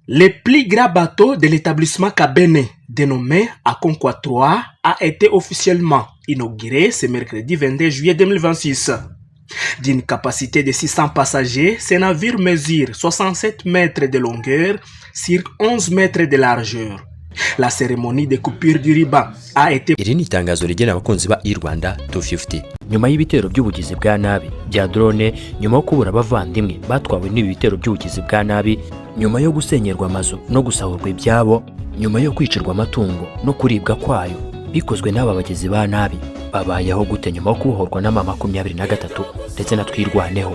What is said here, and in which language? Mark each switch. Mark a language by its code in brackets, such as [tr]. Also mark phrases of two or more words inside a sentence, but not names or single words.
[fr] Le plus grand bateau de l'établissement Kabene, dénommé Akonkwa 3, a été officiellement inauguré ce mercredi 22 juillet 2026. D'une capacité de 600 passagers, ce navire mesure 67 mètres de longueur sur 11 mètres de largeur. La cérémonie de coupure du ruban a été... [rw] Iri ni itangazo rigena abakunzi ba Rwanda 250. Nyuma y'ibitero by'ubugizi bwa nabi bya drone, nyuma yo kubura abavandimwe batwawe n'ibi bitero by'ubugizi bwa nabi, nyuma yo gusenyerwa amazu no gusahurwa ibyabo, nyuma yo kwicirwa amatungo no kuribwa kwayo, bikozwe n'aba bagizi ba nabi, babayeho gute nyuma yo kubohorwa na mama 23 ndetse na twirwaneho.